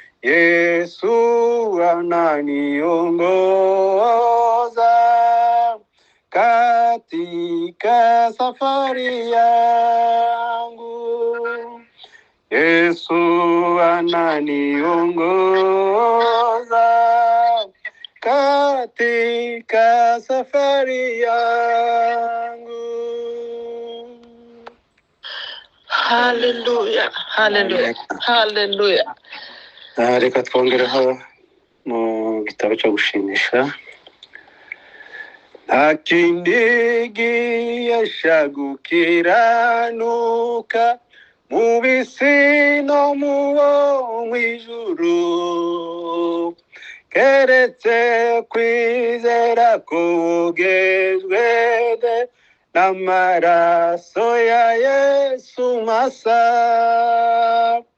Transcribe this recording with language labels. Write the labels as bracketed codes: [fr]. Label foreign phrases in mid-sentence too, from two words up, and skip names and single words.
[sw] Yesu ananiongoza katika safari yangu. Yesu ananiongoza katika safari yangu. Haleluya, haleluya, haleluya. [rw] Reka twongereho mu gitabo cyo gushimisha. Nta kindi gihesha gukiranuka mu bisi no mu wo mw'ijuru, keretse kwizera kogejwe n'amaraso ya Yesu masa.